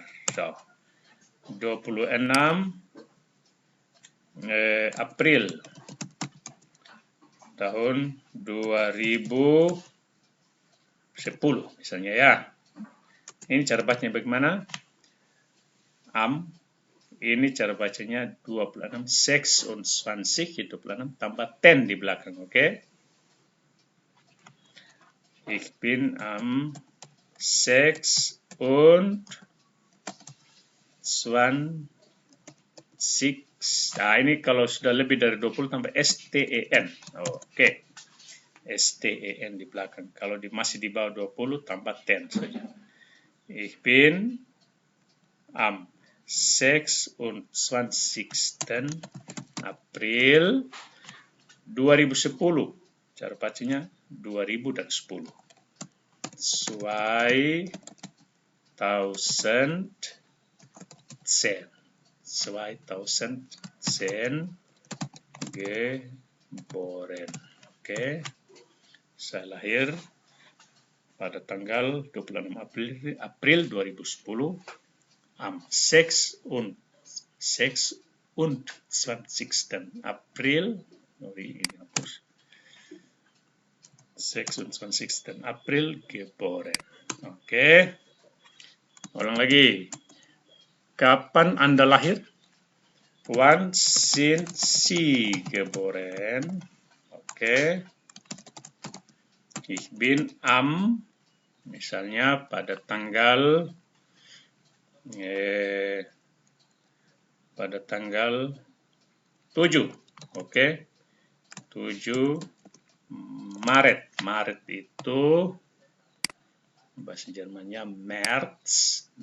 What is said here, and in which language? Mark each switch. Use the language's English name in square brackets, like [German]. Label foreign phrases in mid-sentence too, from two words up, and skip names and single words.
[Indonesian] So, 26 April tahun 2010 misalnya ya. Ini cara bacanya bagaimana? Ini cara bacanya 26, 26 tambah 10 di belakang, oke? [German] Ich bin am 26. [Indonesian] Nah, ini kalau sudah lebih dari 20 tambah STEN. Oke. STEN di belakang. Kalau masih di bawah 20 tambah 10 saja. [German] Ich bin am 26. April 2010. [Indonesian] Cara bacanya 2010. 2010 geboren. Oke. Saya lahir pada tanggal 26 April 2010 am 26. [German] April 26. April geboren. [Indonesian] Oke. Ulang lagi. Kapan Anda lahir? [German] Wann sind Sie geboren? Oke. Ich bin am, [Indonesian] misalnya pada tanggal 7. Oke. 7 Maret. Maret itu bahasa Jermannya März.